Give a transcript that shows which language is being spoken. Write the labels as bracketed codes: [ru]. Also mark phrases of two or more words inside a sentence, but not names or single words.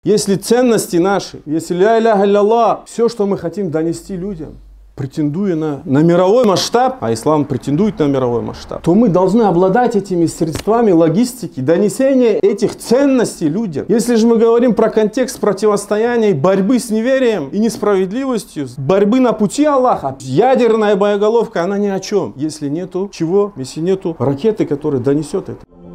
[ru] если ценности наши, если [ar] لا إله إلا, [ru] все, что мы хотим донести людям, претендуя на мировой масштаб, а ислам претендует на мировой масштаб, то мы должны обладать этими средствами логистики, донесения этих ценностей людям. Если же мы говорим про контекст противостояния, борьбы с неверием и несправедливостью, борьбы на пути Аллаха, ядерная боеголовка, она ни о чем, если нету чего, если нету ракеты, которая донесет это.